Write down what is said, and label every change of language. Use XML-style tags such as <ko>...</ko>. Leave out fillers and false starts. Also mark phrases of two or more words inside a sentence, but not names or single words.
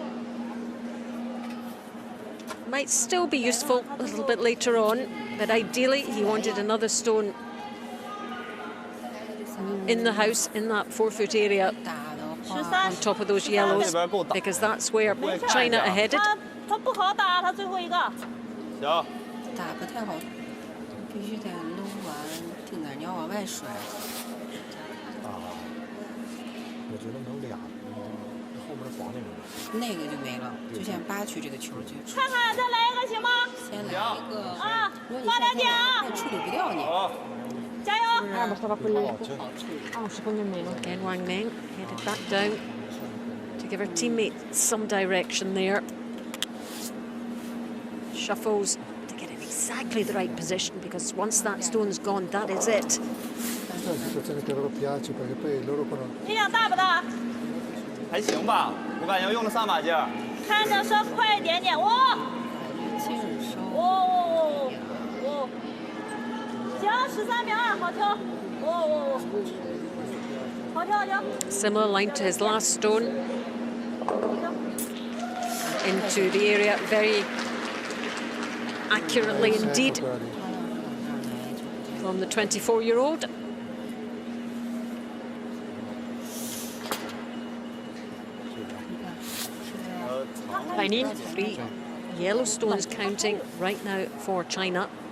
<en>Might still be useful a little bit later on, but ideally he wanted another stone in the house, in that 4-foot area, 13 on top of those yellows, because that's where China are headed.</en> <zh>他不好打，他最后一个。行，打不太好，必须得搂完，定点你要往外甩。我觉得能俩，后面黄那个。那个就没了，就像8区这个球就。看看再来一个行吗？先来一个啊，如果你放两点啊，处理不掉你。加油！</zh> <it>Bastava quello. Un secondo in meno.</it> <en>Again, Wang Meng headed back down to give her teammate some direction there. Shuffles to get in exactly the right position, because once that stone's gone, that is it.</en> <it>Questa è una situazione che a loro piace perché poi loro conoscono.</it> <zh>力量大不大？还行吧，我感觉用了上把劲儿。看着稍快一点点，哇！劲儿稍。哦，行，13秒2，好跳，哦，好跳好跳。</zh> <en>Similar line to his last stone. Into the area very accurately indeed from the 24-year-old. Tiny 3 yellow stones counting right now for China.</en>